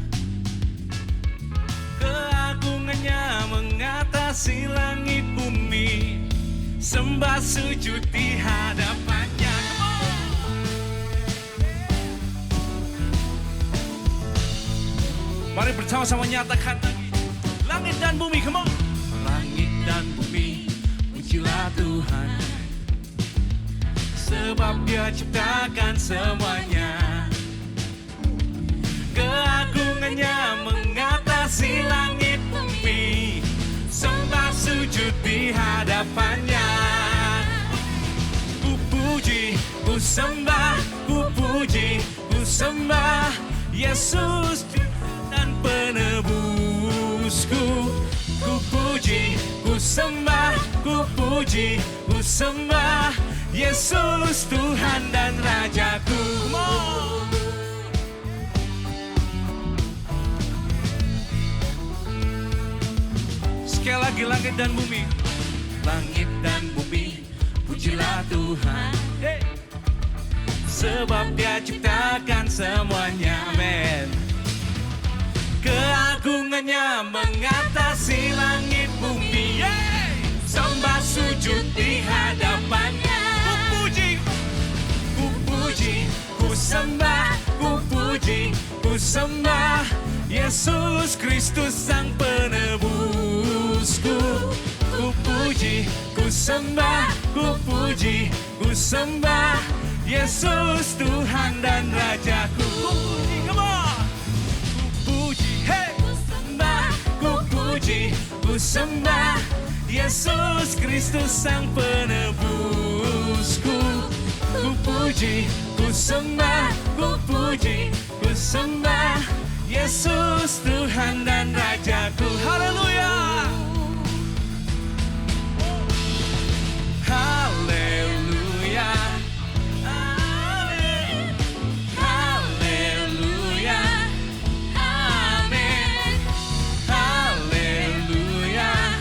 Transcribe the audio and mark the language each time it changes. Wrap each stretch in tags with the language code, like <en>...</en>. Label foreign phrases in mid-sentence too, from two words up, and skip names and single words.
<id>Keagungannya mengatasi langit bumi, sembah sujud di hadapannya. Mari bersama-sama nyatakan lagi. Langit dan bumi,</id> <en>come on.</en> <id>Langit dan bumi, pujilah Tuhan, sebab Dia ciptakan semuanya. Keagungannya mengatasi langit bumi, sembah sujud di hadapannya. Ku puji, ku sembah, ku puji, ku sembah Yesus dan penebusku. Ku puji, ku sembah, ku puji, ku sembah Yesus Tuhan dan Rajaku. Sekali lagi langit dan bumi. Langit dan bumi, pujilah Tuhan, sebab Dia ciptakan semuanya. Amin. Keagungannya mengatasi langit bumi, sembah sujud di hadapannya. Ku puji, ku puji, ku sembah, ku puji, ku sembah Yesus Kristus Sang Penebusku. Ku puji, ku sembah, ku puji, ku sembah Yesus Tuhan dan Rajaku. Ku puji,</id> <en>come on.</en> <id>Ku puji, ku sembah Yesus Kristus Sang Penebusku. Ku puji, ku sembah, ku puji, ku sembah Yesus Tuhan dan Rajaku. Haleluya. Haleluya. Amin. Haleluya. Amin. Haleluya.</id>